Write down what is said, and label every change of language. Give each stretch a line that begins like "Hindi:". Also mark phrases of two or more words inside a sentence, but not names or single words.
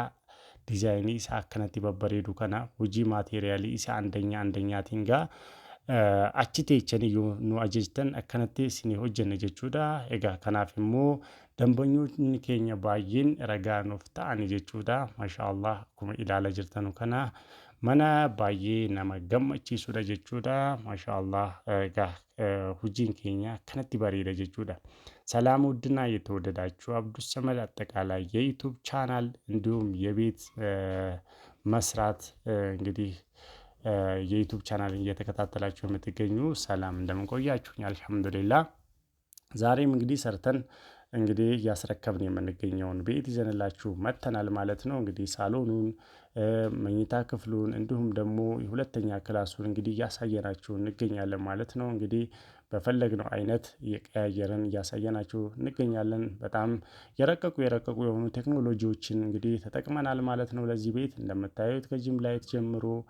Oromo: Diizaayinii isaa akkanatti babbareedu kana hojii maateeriyaalii isaa andanyaatiin achi teechanii yoo nu ajajtan akkanatti isin hojjenna jechuudha. Kanaaf immoo dambanyoonni keenya baay'een ragaa nuuf ta'ani jechuudha. Maashaallah akkuma ilaala jirtan kana mana baay'ee nama gammachiisudha jechuudha. Maashaallah hojiin keenya akkanatti bareeda jechuudha.
Amharic: ሰላም ውድና የተወደዳችሁ አብዱስ ሰመድ አጠቃላይ የዩቲዩብ ቻናል እንዲሁም የቤት መስራት እንግዲህ የዩቲዩብ ቻናል እየተከታተላችሁ የምትገኙ ሰላም እንደምን ቆያችሁኝ? አልሐምዱሊላህ ዛሬም እንግዲህ ሰርተን እንግዲህ ያስረከብን የምንገኘውን ቤት ይዘንላችሁ መተናል ማለት ነው። እንግዲህ ሳሎኑን መኝታ ክፍሉን እንዲሁም ደግሞ የሁለተኛ ክላሱን እንግዲህ ያሳየናችሁ እንገኛለን ማለት ነው። እንግዲህ በፈለግነው አይነት የቀያየርን ያሳየናችሁ እንገኛለን። በጣም የረቀቁ የሆኑ ቴክኖሎጂዎችን እንግዲህ ተጠቅመናል ማለት ነው። ለዚህ ቤት እንደምታዩት ከጂም ላይት ጀምሮ